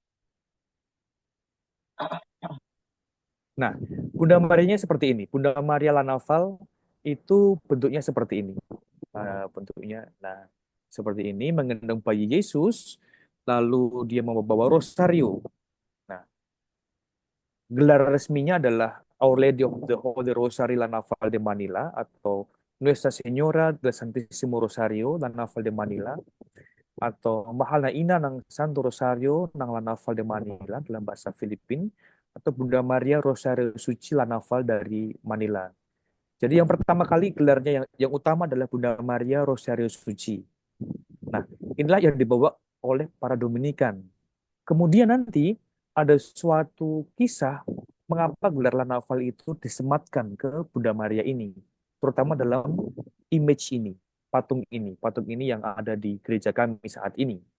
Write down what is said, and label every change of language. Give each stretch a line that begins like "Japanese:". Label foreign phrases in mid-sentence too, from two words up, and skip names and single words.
Indonesian: Nah, Bunda Marianya seperti ini. Bunda Maria Lanaval itu bentuknya seperti ini. Bentuknya, nah seperti ini menggendong bayi Yesus, lalu dia membawa rosario. Nah, gelar resminya adalah Our Lady of the Holy Rosary La Naval de Manila atau Nuestra Señora del Santísimo Rosario La Naval de Manila atau Mahal na Ina ng Santo Rosario ng La Naval de Manila dalam bahasa Filipin atau Bunda Maria Rosario Suci La Naval dari Manila. Jadi yang pertama kali gelarnya yang utama adalah Bunda Maria Rosario Suci. Nah, inilah yang dibawa oleh para Dominikan. Kemudian nanti ada suatu kisah mengapa gelar La Naval itu disematkan ke Bunda Maria ini, terutama dalam image ini, patung ini yang ada di gereja kami saat ini.